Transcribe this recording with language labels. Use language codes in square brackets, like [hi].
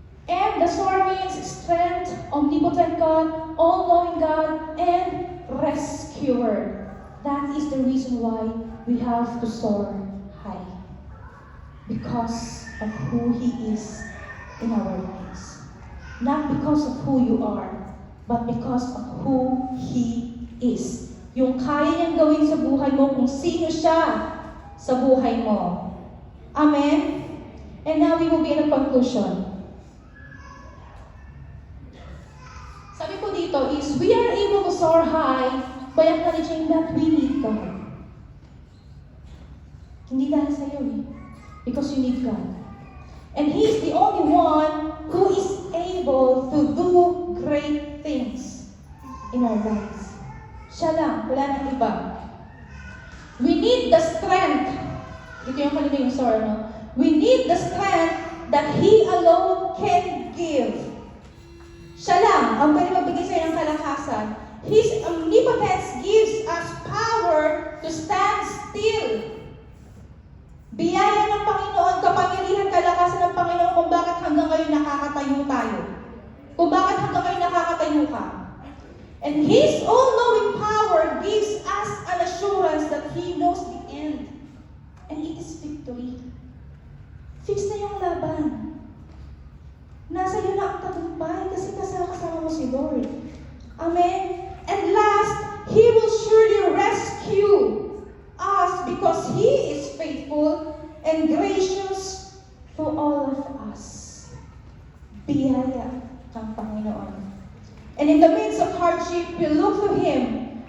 [en] And the sword means strength, omnipotent God, all-knowing God, and rescuer. That is the reason why we have to soar high. Because of who He is in our lives. Not because of who you are, but because of who He is. [tl] Yung kaya niyang gawin sa buhay mo kung sino siya sa buhay mo. Amen? [en] And now we will be in a conclusion. [tl] Sabi ko dito [en] is, we are able to soar high by acknowledging that we need God. [tl] Hindi dahil sa'yo eh. [en] Because you need God. And He is the only one who is able to do great things in our lives. [tl] Siya lang, wala nang iba. [en] We need the strength. [tl] Ito yung kanina yung sorry, no? [en] We need the strength that He alone can give. [tl] Siya lang ang pwede magbigay sa'yo ng kalakasan. [en] His omnipotence gives us power to stand still. [tl] Biyaya ng Panginoon, kapangyarihan, kalakasan ng Panginoon kung bakit hanggang ngayon nakakatayo tayo. Kung bakit hanggang ngayon nakakatayo ka. [en] And His all-knowing power gives us an assurance that He knows the end. And it is victory. [tl] Fix na yung laban. Nasa iyo na ang tagumpay kasi kasama mo si Lord. Amen? [en] And last, He will surely rescue us because He is faithful and gracious to all of us. [tl] Biyaya ng Panginoon. [en] And in the midst of hardship, we look to Him